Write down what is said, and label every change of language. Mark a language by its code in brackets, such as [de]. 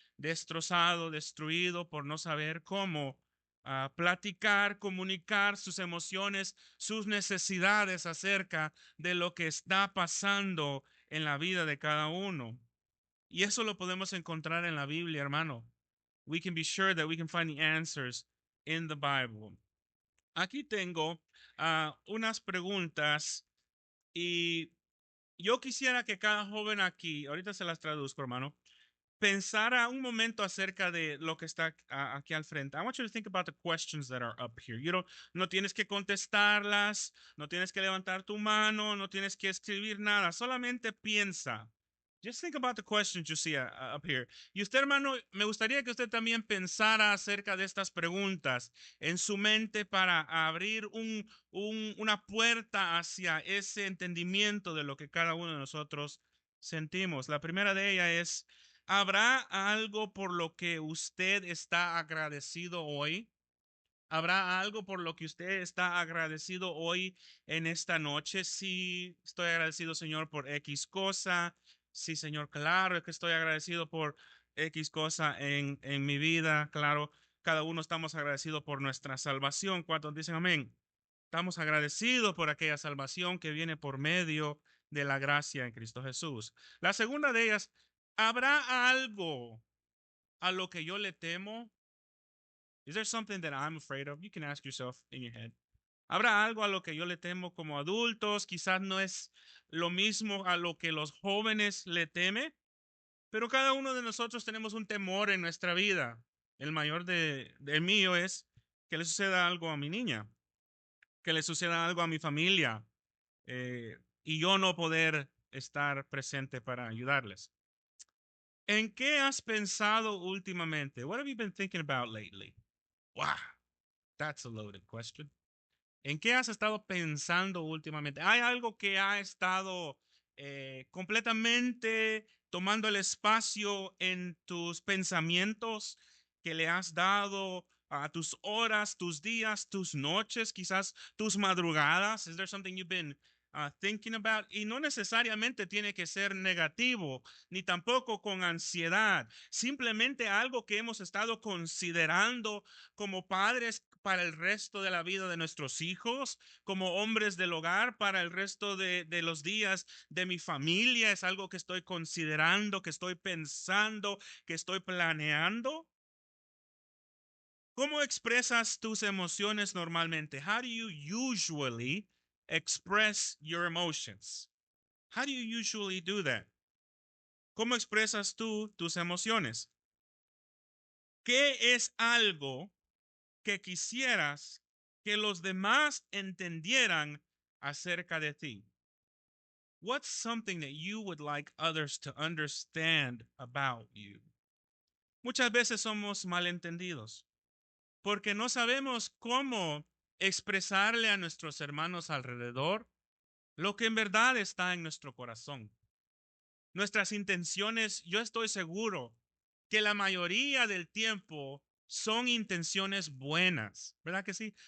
[es] destrozado, destruido por no saber cómo platicar, comunicar sus emociones, sus necesidades acerca de lo que está pasando en la vida de cada uno. Y eso lo podemos encontrar en la Biblia, hermano. [en] We can be sure that we can find the answers in the Bible. [es] Aquí tengo unas preguntas y yo quisiera que cada joven aquí, ahorita se las traduzco, hermano, pensara un momento acerca de lo que está aquí al frente. [en] I want you to think about the questions that are up here. [es] No tienes que contestarlas, no tienes que levantar tu mano, no tienes que escribir nada, solamente piensa. [en] Just think about the questions you see up here. [es] Y usted, hermano, me gustaría que usted también pensara acerca de estas preguntas en su mente para abrir una puerta hacia ese entendimiento de lo que cada uno de nosotros sentimos. La primera de ellas es, ¿habrá algo por lo que usted está agradecido hoy? ¿Habrá algo por lo que usted está agradecido hoy en esta noche? Sí, estoy agradecido, Señor, por X cosa. Sí, Señor, claro, es que estoy agradecido por X cosa en mi vida. Claro, cada uno estamos agradecidos por nuestra salvación. ¿Cuántos dicen amén? Estamos agradecidos por aquella salvación que viene por medio de la gracia en Cristo Jesús. La segunda de ellas, ¿habrá algo a lo que yo le temo? Is there something that I'm afraid of? You can ask yourself in your head. ¿Habrá algo a lo que yo le temo como adultos? Quizás no es lo mismo a lo que los jóvenes le temen, pero cada uno de nosotros tenemos un temor en nuestra vida. El mayor de mío es que le suceda algo a mi niña, que le suceda algo a mi familia, y yo no poder estar presente para ayudarles. ¿En qué has pensado últimamente? [en] What have you been thinking about lately? Wow, that's a loaded question. [es] ¿En qué has estado pensando últimamente? ¿Hay algo que ha estado completamente tomando el espacio en tus pensamientos que le has dado a tus horas, tus días, tus noches, quizás tus madrugadas? [en] Is there something you've been thinking about? [es] Y no necesariamente tiene que ser negativo, ni tampoco con ansiedad. Simplemente algo que hemos estado considerando como padres para el resto de la vida de nuestros hijos, como hombres del hogar para el resto de los días de mi familia. Es algo que estoy considerando, que estoy pensando, que estoy planeando. ¿Cómo expresas tus emociones normalmente? [en] How do you usually express your emotions? How do you usually do that? [es] ¿Cómo expresas tú tus emociones? ¿Qué es algo que quisieras que los demás entendieran acerca de ti? [en] What's something that you would like others to understand about you? [es] Muchas veces somos malentendidos porque no sabemos cómo expresarle a nuestros hermanos alrededor lo que en verdad está en nuestro corazón. Nuestras intenciones, yo estoy seguro que la mayoría del tiempo son intenciones buenas, ¿verdad que sí?